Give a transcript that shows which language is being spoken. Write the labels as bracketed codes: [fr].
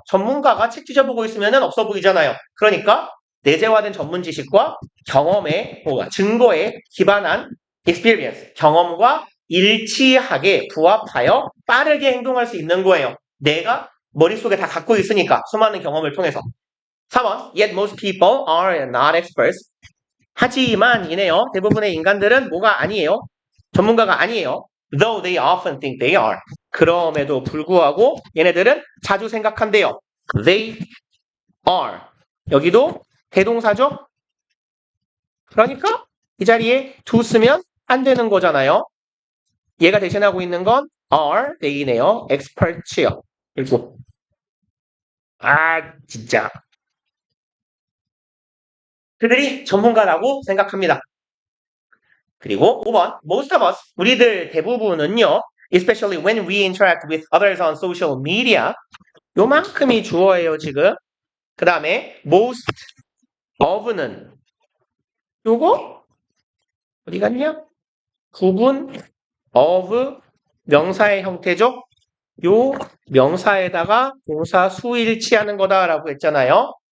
[ko] 전문가가 책 뒤져보고 있으면 없어 보이잖아요. 그러니까 내재화된 전문 지식과 증거에 기반한 experience, 경험과 일치하게 부합하여 빠르게 행동할 수 있는 거예요. 내가 머릿속에 다 갖고 있으니까 수많은 경험을 통해서. [en] 4번 Yet most people are not experts. [ko] 하지만 이네요. 대부분의 인간들은 뭐가 아니에요. 전문가가 아니에요. [en] Though they often think they are. [ko] 그럼에도 불구하고 얘네들은 자주 생각한대요. [en] They are. [ko] 여기도 대동사죠? 그러니까 이 자리에 to 쓰면 안 되는 거잖아요. 얘가 대신하고 있는 건 are, they네요. expert요. 그리고 진짜. 그들이 전문가라고 생각합니다. 그리고 5번 [en] most of us, [ko] 우리들 대부분은요. [en] especially when we interact with others on social media [ko] 요만큼이 주어예요 지금. 그 다음에 most of는 요거 어디 갔냐? 구분 of 명사의 형태죠. 요 명사에다가 동사 수일치하는 거다라고 했잖아요.